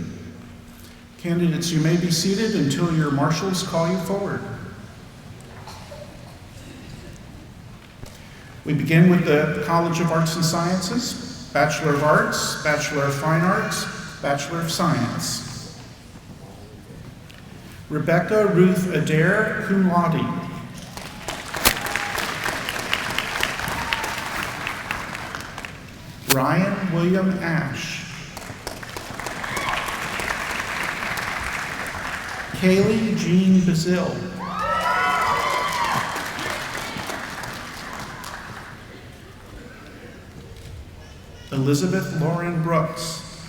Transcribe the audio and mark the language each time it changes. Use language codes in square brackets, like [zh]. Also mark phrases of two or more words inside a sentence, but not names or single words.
[en] Candidates, you may be seated until your marshals call you forward. We begin with the College of Arts and Sciences, Bachelor of Arts, Bachelor of Fine Arts, Bachelor of Science. Rebecca Ruth Adair, [la] cum laude. [en] Ryan William Ash. Kaylee Jean Bazil. Elizabeth Lauren Brooks.